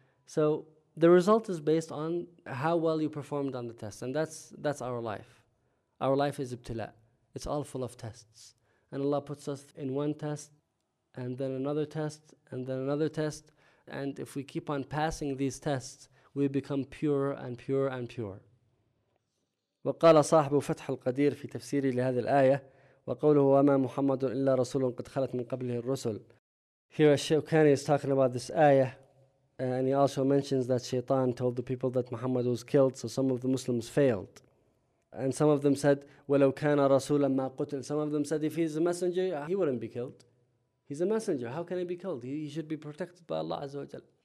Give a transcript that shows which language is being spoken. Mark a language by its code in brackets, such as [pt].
[en] So the result is based on how well you performed on the test, and that's our life. Our life is ibtila. It's all full of tests. And Allah puts us in one test, and then another test, and then another test, and if we keep on passing these tests, we become purer and purer and purer. [ar] وقال صاحب فتح القدير في تفسيره لهذه الآية وقوله وما محمد إلا رسول قد خلت من قبله الرسل. [en] Here Ash-Shawkani is talking about this ayah, and he also mentions that Shaytan told the people that Muhammad was killed, so some of the Muslims failed. And some of them said, [ar] وَلَوْ كَانَ رَسُولًا مَا قُتِلْ. [en] Some of them said, if he's a messenger, he wouldn't be killed. He's a messenger, how can he be killed? He should be protected by Allah Azza wa Jal.